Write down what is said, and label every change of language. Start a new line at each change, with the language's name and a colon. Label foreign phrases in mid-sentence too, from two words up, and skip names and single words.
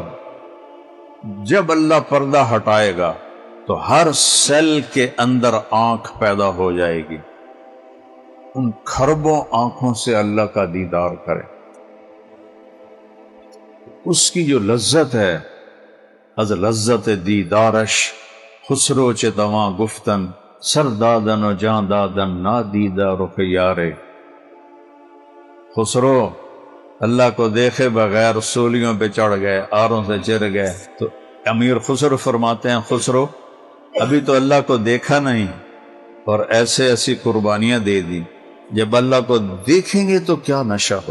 Urdu: جب اللہ پردہ ہٹائے گا تو ہر سیل کے اندر آنکھ پیدا ہو جائے گی. ان کھربوں آنکھوں سے اللہ کا دیدار کرے. اس کی جو لذت ہے،
Persian: از لذت دیدارش خسرو چے دواں گفتن سر دادن و جان دادن نا دیدہ رخ یارے.
Urdu: خسرو اللہ کو دیکھے بغیر سولیوں پہ چڑھ گئے، آروں سے چر گئے. تو امیر خسرو فرماتے ہیں خسرو ابھی تو اللہ کو دیکھا نہیں اور ایسی قربانیاں دے دی، جب اللہ کو دیکھیں گے تو کیا نشہ ہو.